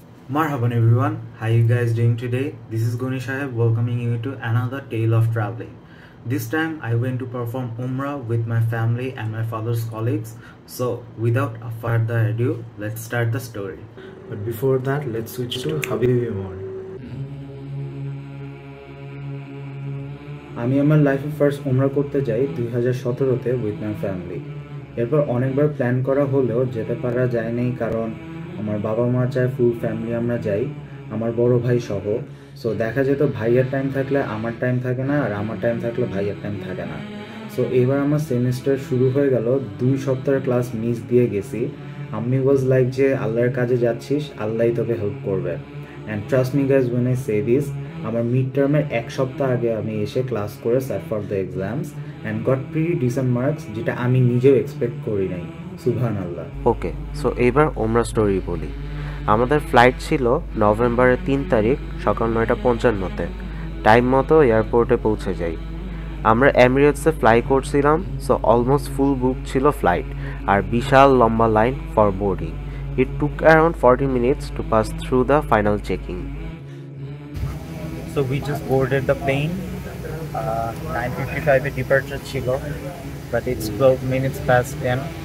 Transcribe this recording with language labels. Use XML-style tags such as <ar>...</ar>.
<en>Marhaban everyone, how you guys doing today? This is Goni Shaheb welcoming you to another tale of traveling. This time I went to perform Umrah with my family and my father's colleagues. So without a further ado, let's start the story. But before that, let's switch to Habibi Mall.</en> <bn>আমি আমার লাইফে first উমরা করতে যাই 2017-তে</bn> <en>With my family.</en> <bn>এরপর অনেকবার plan করা হলেও যেতে পারা যায়নি, কারণ আমার বাবা মা চায় ফুল ফ্যামিলি আমরা যাই, আমার বড় ভাই সহ। সো দেখা যেত ভাইয়ের টাইম থাকলে আমার টাইম থাকে না, আর আমার টাইম থাকলে ভাইয়ের টাইম থাকে না। সো এবার আমার সেমিস্টার শুরু হয়ে গেল, 2 সপ্তাহের ক্লাস মিস দিয়ে গেছি। আমি ওয়াজ লাইক যে আল্লাহর কাজে যাচ্ছিস, আল্লাহই তোকে হেল্প করবে।</bn> <en>and trust me guys when I say this,</en> <bn>আমার মিড টার্মের 1 সপ্তাহ আগে আমি এসে ক্লাস করে</bn> <en>sat for the exams and got pretty decent marks,</en> <bn>যেটা আমি নিজেও এক্সপেক্ট করি নাই। সুবহানাল্লাহ। ওকে, সো এইবার ওমরা স্টোরি বলি। আমাদের ফ্লাইট ছিল নভেম্বরের 3 তারিখ সকাল 9:55-তে। টাইম মতো এয়ারপোর্টে পৌঁছে যাই। আমরা এমিরেটসে ফ্লাই করছিলাম, সো অলমোস্ট ফুল বুক ছিল ফ্লাইট, আর বিশাল লম্বা line for boarding.</bn> <en>It took around 40 minutes to pass through the final checking. So we just boarded the plane. 9:55 departure ছিল, but it's 12 minutes past 10.</en>